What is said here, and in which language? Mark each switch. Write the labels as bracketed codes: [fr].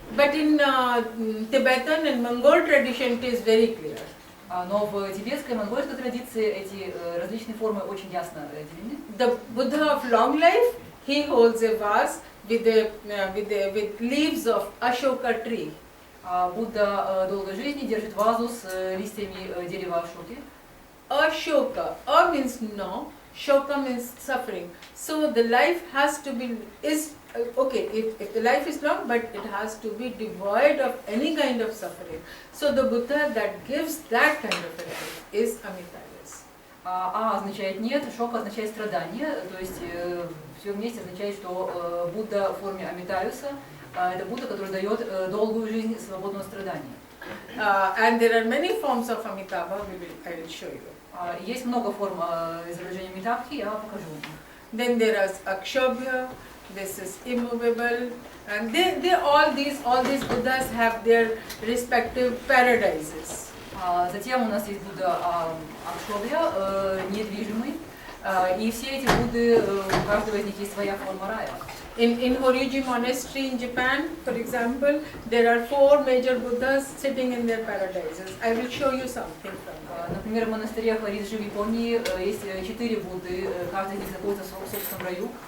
[en] But in Tibetan and Mongol tradition it is very clear. [ru] Но в тибетской и монгольской традиции эти различные формы очень ясно делены. [en] The Buddha of long life, he holds a vase with leaves of Ashoka tree. [ru] Будда долгой жизни держит вазу с листьями дерева Ашоки. [en] Ashoka, A means no, Shoka means suffering. So the life has to be, okay, if the life is long, but it has to be devoid of any kind of suffering. So the Buddha that gives that kind of a life is Amitayus. [ru] А означает нет, Шока означает страдание, то есть все вместе означает, что Будда в форме Амитаюса это Будда, который дает долгую жизнь свободного страдания. [en] And there are many forms of Amitabha, I will show you. [ru] Есть много форм изображения Амитабхи, я покажу. [en] Then there is Akshobhya, this is immovable, and all these Buddhas have their respective paradises. [ru] Затем у нас есть Будда Акшобхя, недвижимый, и все эти Будды, у каждого из них есть своя форма рая. [en] In Horyuji Monastery in Japan, for example, there are 4 major Buddhas sitting in their paradises. I will show you something from that. [ru] Например, в монастыре Хориджи в Японии есть 4 Будды, каждый из них находится в собственном раю.